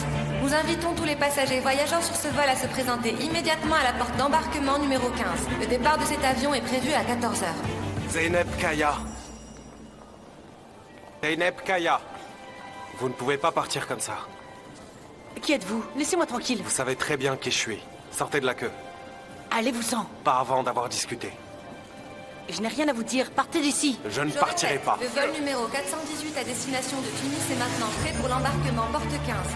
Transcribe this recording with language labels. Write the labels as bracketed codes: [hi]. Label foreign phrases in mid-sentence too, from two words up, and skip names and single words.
[fr] Nous invitons tous les passagers voyageant sur ce vol à se présenter immédiatement à la porte d'embarquement numéro 15. Le départ de cet avion est prévu à 14 h. Zeynep Kaya. Zeynep Kaya. Vous ne pouvez pas partir comme ça. Qui êtes-vous? Laissez-moi tranquille. Vous savez très bien qui je suis. Sortez de la queue. Allez-vous-en. Pas avant d'avoir discuté. Je n'ai rien à vous dire. Partez d'ici. Je ne partirai pas. Le vol numéro 418 à destination de Tunis est maintenant prêt pour l'embarquement porte 15.